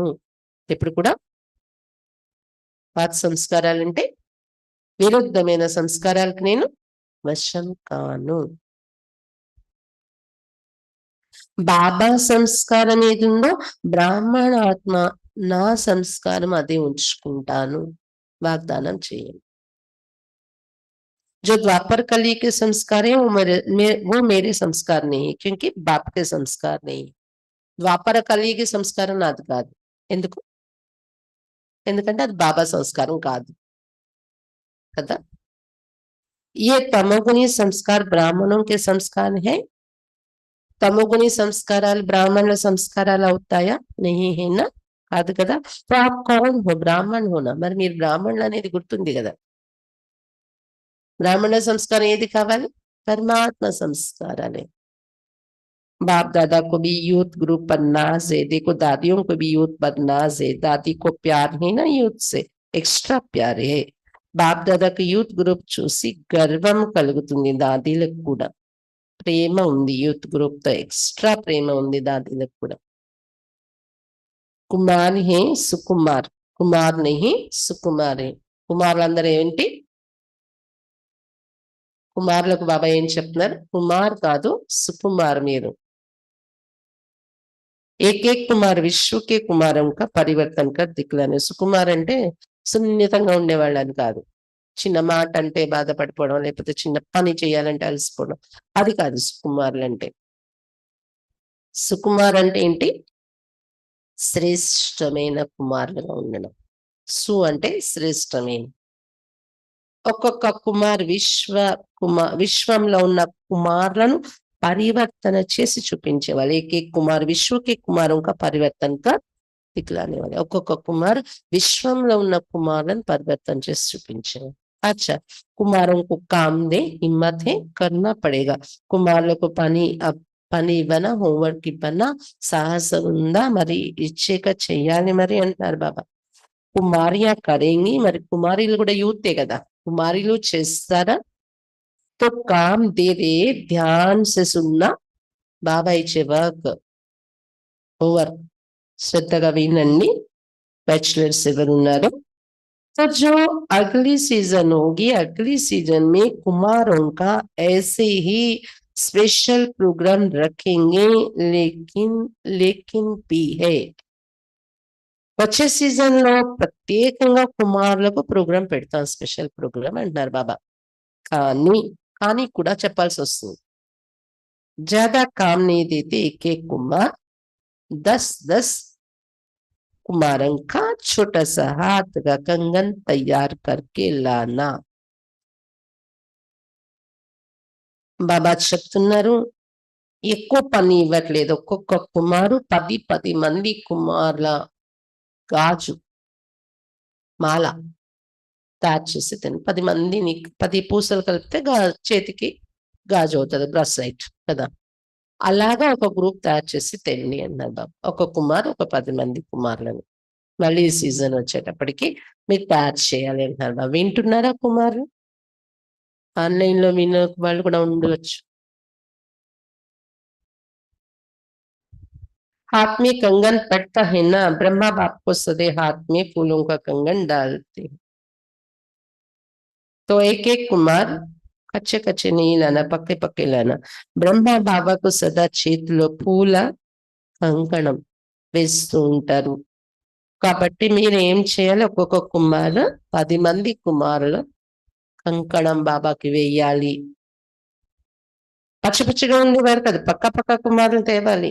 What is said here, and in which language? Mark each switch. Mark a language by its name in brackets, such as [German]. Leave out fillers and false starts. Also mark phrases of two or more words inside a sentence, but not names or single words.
[Telugu] ఎప్పుడు కూడా పాత సంస్కారాలంటే విరుద్ధమైన సంస్కారాలకు నేను వశం కాను. బాబా సంస్కారం ఏది ఉందో బ్రాహ్మణ ఆత్మ నా సంస్కారం అదే ఉంచుకుంటాను. వాగ్దానం చేయండి. [Hindi] जो द्वापर कली के संस्कार है वो मेरे संस्कार नहीं है, क्योंकि बाप के संस्कार नहीं. [Telugu] ద్వాపర కలిగి సంస్కారం నాది కాదు. ఎందుకు? ఎందుకంటే అది బాబా సంస్కారం కాదు కదా. [Hindi] ये तमोगुणी संस्कार ब्राह्मणों के संस्कार है. [Telugu] తమోగుణి సంస్కారాలు బ్రాహ్మణుల సంస్కారాలు అవుతాయా? [Hindi] नहीं है ना. [Telugu] కాదు కదా. [Hindi] तो आप कौन हो? ब्राह्मण हो ना. [Telugu] మరి మీరు బ్రాహ్మణులు అనేది గుర్తుంది కదా. బ్రాహ్మణ సంస్కారం ఏది కావాలి? పరమాత్మ సంస్కారాలే. [Hindi] बाप दादा को भी [English] youth group [Hindi] पर नाज है. देखो दादियों को भी यूथ पर नाज है. दादी को प्यार है ना यूथ से, एक्स्ट्रा प्यार है. [Telugu] బాప్ దాదాకు [English] youth group [Telugu] చూసి గర్వం కలుగుతుంది. దాదీలకు కూడా ప్రేమ ఉంది. [English] youth group [Telugu] తో ఎక్స్ట్రా ప్రేమ ఉంది దాదీలకు కూడా. [Hindi] कुमार है सुकुमार. कुमार नहीं सुकुमार है. [Telugu] కుమారులందరూ ఏంటి? కుమారులకు బాబా ఏం చెప్తున్నారు? కుమార్ కాదు సుకుమార్ మీరు. [Hindi] एक एक कुमार विश्वके कुमारों का परिवर्तन कर दिखलाने. [Telugu] సుకుమార్ అంటే సున్నితంగా ఉండేవాళ్ళని కాదు. చిన్న మాట అంటే బాధపడిపోవడం, లేకపోతే చిన్న పని చేయాలంటే అలసిపోవడం, అది కాదు సుకుమారులు అంటే. సుకుమార్ అంటే ఏంటి? శ్రేష్టమైన కుమారులుగా ఉండడం. సు అంటే శ్రేష్టమైన. ఒక్కొక్క కుమార్ విశ్వంలో ఉన్న కుమారులను పరివర్తన చేసి చూపించేవాళ్ళు. [Hindi] एके कुमार विश्वके कुमारों का परिवर्तन का दिखलाने వాళ్ళు. [Telugu] ఒక్కొక్క కుమార్ విశ్వంలో ఉన్న కుమారులను పరివర్తన చేసి చూపించేవాళ్ళు. [Hindi] अच्छा, कुमारों को काम दे, हिम्मत है, करना पड़ेगा. [Telugu] కుమారులకు పని ఇవ్వనా, హోంవర్క్ ఇవ్వనా, సాహసం ఉందా, మరి ఇచ్చేక చెయ్యాలి మరి అంటున్నారు బాబా. [Hindi] कुमारियाँ करेंगी. [Telugu] మరి కుమారీలు కూడా యూతే కదా. కుమారీలు చేస్తారా? [Hindi] तो काम दे दे, ध्यान से सुनना. [Telugu] బాబా ఇచ్చే [English] work homework [Telugu] శ్రద్ధగా వినండి. బ్యాచులర్స్ ఎవరున్నారు? [Hindi] तो जो अगली सीजन होगी, अगली सीजन में कुमारों का ऐसे ही [English] special programme [Hindi] रखेंगे. लेकिन भी है. [Telugu] వచ్చే సీజన్ లో ప్రత్యేకంగా కుమారులకు ప్రోగ్రాం పెడతాం. [English] special program [Telugu] అంటున్నారు బాబా. కానీ కూడా చెప్పాల్సి వస్తుంది. [Hindi] ज्यादा काम नहीं देते. एक एक कुमार 10-10 कुमारों का छोटा सा हाथ का कंगन तैयार करके लाना. [Telugu] బాబా చెప్తున్నారు ఎక్కువ పని ఇవ్వట్లేదు. ఒక్కొక్క కుమారు 10 మంది కుమారుల గాజు మాల తయారు చేసి తిని 10 మందిని 10 పూసలు కలిపితే చేతికి గాజు అవుతుంది, బ్రాస్లైట్ కదా. అలాగా ఒక గ్రూప్ తయారు చేసి తెండి అన్నారు బాబు. ఒక కుమార్ ఒక 10 మంది కుమారులను మళ్ళీ ఈ సీజన్ వచ్చేటప్పటికి మీరు తయారు చేయాలి అంటున్నారు బాబు. వింటున్నారా కుమారు? ఆన్లైన్ లో విన్న వాళ్ళు కూడా ఉండవచ్చు. [Hindi] हाथ में कंगन पड़ता है ना, ब्रह्मा बाप को सदे हाथ में फूलों का कंगन डालते। तो एक एक कुमार कच्चे कच्चे नहीं लाना, पक्के पक्के लाना। [Telugu] బ్రహ్మ బాబాకు సదా చేతిలో పూల కంకణం వేస్తూ ఉంటారు. కాబట్టి మీరు ఏం చేయాలి, ఒక్కొక్క కుమారు 10 మంది కుమారులు కంకణం బాబాకి వేయాలి. పచ్చి పచ్చిగా ఉండేవారు కదా, పక్క పక్క కుమారులు తేవాలి.